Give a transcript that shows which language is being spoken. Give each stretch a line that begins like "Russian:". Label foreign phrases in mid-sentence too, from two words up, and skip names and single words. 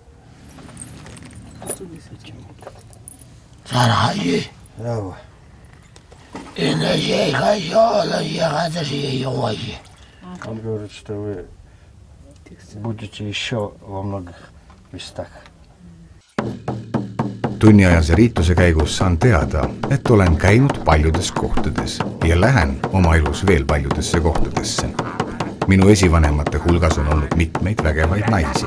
Russian: Он говорит, что вы будете еще во многих местах.
Estonian: Tunniajase riituse käigus saan teada, et olen käinud paljudes kohtades ja lähen oma elus veel paljudesse kohtadesse. Minu esivanemate hulgas on olnud mitmeid vägevaid naisi.